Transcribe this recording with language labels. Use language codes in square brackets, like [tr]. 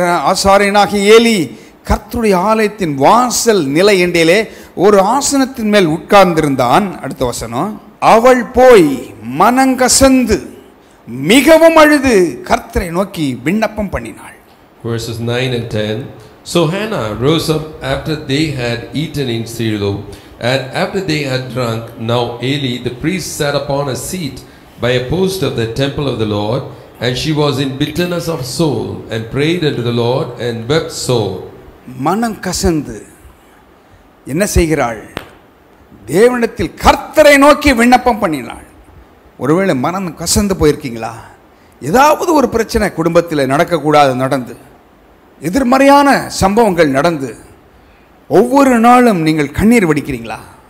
[ta] ஆசாரியனாகிய ஏலி கர்த்தருடைய ஆலயத்தின் வாசல் நிலை எண்டிலே ஒரு ஆசனத்தின் மேல் உட்கார்ந்திருந்தான். அடுத்த வசனம், அவள் போய் மனங்கசந்து மிகவும் அழுது கர்த்தரை நோக்கி விண்ணப்பம் பண்ணினாள். [en] Verses 9 and 10. So Hannah rose up after they had eaten in Shiloh, and after they had drunk. Now Eli the priest sat upon a seat by a post of the temple of the Lord, and she was in bitterness of soul, and prayed unto the Lord, and wept sore. [ta] மனம் கசந்து என்ன செய்கிறாள்? தேவனிடத்தில் கர்த்தரை நோக்கி விண்ணப்பம் பண்ணினாள். ஒருவேளை மனம் கசந்து போயிருக்கீங்களா? ஏதாவது ஒரு பிரச்சனை குடும்பத்தில் நடக்கக்கூடாது நடந்து, எதிர்மறையான சம்பவங்கள் நடந்து ஒவ்வொரு நாளும் நீங்கள் கண்ணீர் வடிக்கிறீங்களா?